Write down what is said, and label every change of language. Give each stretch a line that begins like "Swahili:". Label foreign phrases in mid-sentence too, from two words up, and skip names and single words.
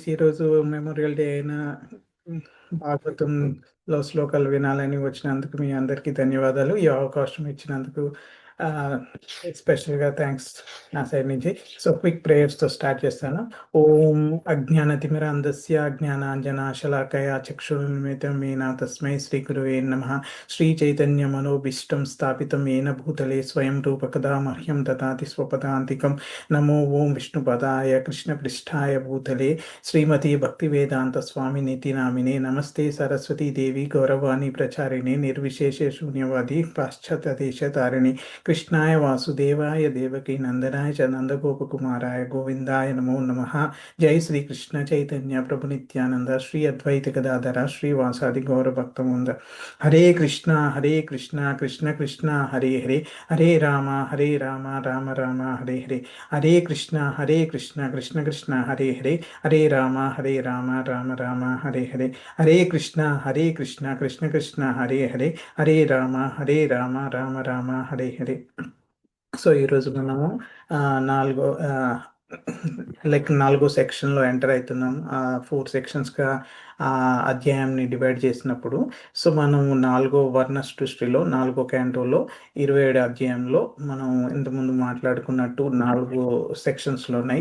Telugu: ఈరోజు మెమోరియల్ డే అయిన భాగవతంలో శ్లోకాలు వినాలని వచ్చినందుకు మీ అందరికీ ధన్యవాదాలు. ఈ అవకాశం ఇచ్చినందుకు
English: specially thanks
Telugu: నా సైడ్ నుంచి.
English: so quick prayers start
Sanskrit: చేస్తాను. ఓం అజ్ఞానతిమిరాంధస్య జ్ఞానాంజనాశలాకయా చక్షురున్మిలితం येन తస్మై శ్రీ గురువే నమః. శ్రీ చైతన్య మనోభీష్టం స్థాపితం येन భూతలే స్వయం రూపకదా మహ్యం దదాతి స్వపదాంతికం. నమో ఓం విష్ణుపదాయ కృష్ణపృష్ఠాయ భూతలే శ్రీమతి భక్తివేదాంత స్వామినితి నామినే. నమస్తే సరస్వతీ దేవి గౌరవాణి ప్రచారిణి నిర్విశేష శూన్యవాది పాశ్చాత్య దేశతారిణి. కృష్ణాయ వాసుదేవాయ దేవకీ నందనాయ చ నందగోపకుమారాయ గోవిందాయ నమో నమః. జై శ్రీ కృష్ణ చైతన్య ప్రభు నిత్యానంద శ్రీ అద్వైత గదాధర శ్రీ వాసాది గౌర భక్తముంద. హరే కృష్ణ కృష్ణ కృష్ణ హరే హరే, హరే రామ రామ రామ హరే హరే. హరే కృష్ణ కృష్ణ కృష్ణ హరే హరే, హరే రామ రామ రామ హరే హరే. హరే కృష్ణ కృష్ణ కృష్ణ హరే హరే, హరే రామ రామ రామ హరే హరే.
Telugu: సో ఈరోజు మనము నాలుగో సెక్షన్లో ఎంటర్ అవుతున్నాం. 4 సెక్షన్స్గా అధ్యాయాన్ని డివైడ్ చేసినప్పుడు సో మనం 4వ వర్ణ సృష్టిలో 4వ క్యాంటోలో 27 అధ్యాయంలో మనం ఇంతకుముందు మాట్లాడుకున్నట్టు 4 సెక్షన్స్లో ఉన్నాయి.